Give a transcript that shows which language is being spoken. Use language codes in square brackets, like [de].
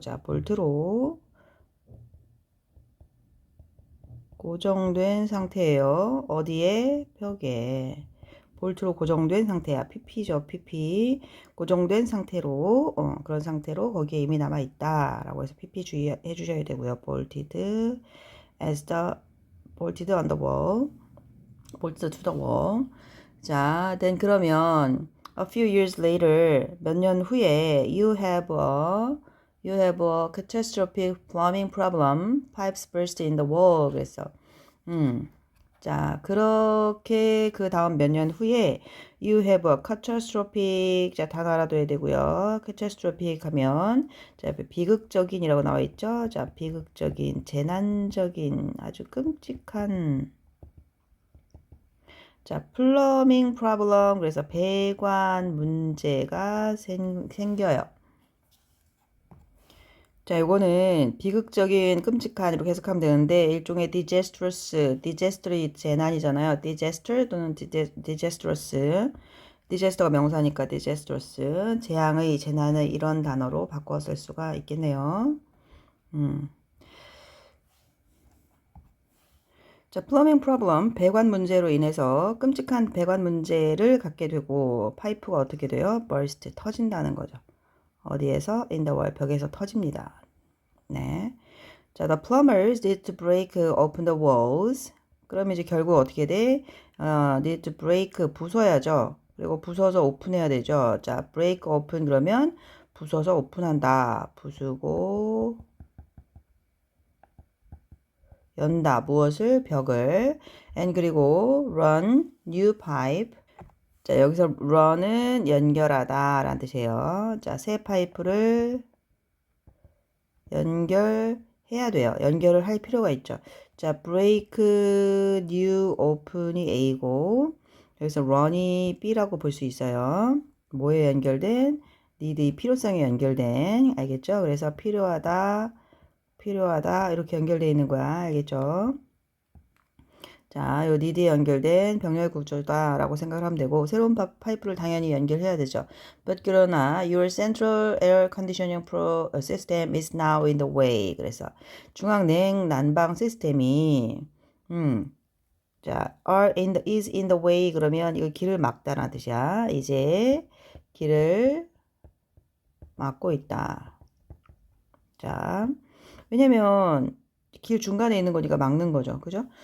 [ko] 자, 볼트로 고정된 상태예요. 어디에? 벽에. 볼트로 고정된 상태야. PP죠. PP. 고정된 상태로 그런 상태로 거기에 이미 남아 있다라고 해서 PP 주의해 주셔야 되고요. [en] bolted as the bolted on the wall. bolted to the wall. 자, then 그러면 a few years later [ko] 몇 년 후에 [en] you have a catastrophic plumbing problem. Pipes burst in the wall. 그래서 [ko] 자, 그렇게 그 다음 몇 년 후에 [en] you have a catastrophic. [ko] 자, 단어 알아둬야 되고요. catastrophic 하면 자, 비극적인이라고 나와 있죠. 자, 비극적인, 재난적인, 아주 끔찍한. [en] 자, plumbing problem. [ko] 그래서 배관 문제가 생겨요. 자, 요거는 비극적인, 끔찍한 이렇게 해석하면 되는데 일종의 disastrous 재난이잖아요. disaster 또는 disastrous. disaster가 명사니까 disastrous. 재앙의, 재난의 이런 단어로 바꿔 쓸 수가 있겠네요. 자, plumbing problem, 배관 문제로 인해서 끔찍한 배관 문제를 갖게 되고 파이프가 어떻게 돼요? burst, 터진다는 거죠. 어디에서? [en] in the wall, [ko] 벽에서 터집니다. 네. [en] 자, the plumbers need to break open the walls. [ko] 그러면 이제 결국 어떻게 돼? need to break, 부숴야죠. 그리고 부숴서 오픈해야 되죠. 자, break open 그러면 부숴서 오픈한다. 부수고 연다. 무엇을? 벽을. [en] and 그리고 run new pipe. [ko] 자, 여기서 run은 연결하다 라는 뜻이에요. 자, 새 파이프를 연결해야 돼요. 연결을 할 필요가 있죠. 자, break, new, open이 A고 여기서 run이 B라고 볼 수 있어요. 뭐에 연결된? need, 필요성에 연결된. 알겠죠? 그래서 필요하다, 필요하다 이렇게 연결되어 있는 거야. 알겠죠? 자, 요 니드에 연결된 병렬 구조다라고 생각을 하면 되고 새로운 파이프를 당연히 연결해야 되죠. [en] But 그러나 your central air conditioning system is now in the way. [ko] 그래서 중앙 냉 난방 시스템이 자, is in the way 그러면 이거 길을 막다라는 뜻이야. 이제 길을 막고 있다. 자, 왜냐면 길 중간에 있는 거니까 막는 거죠. 그죠?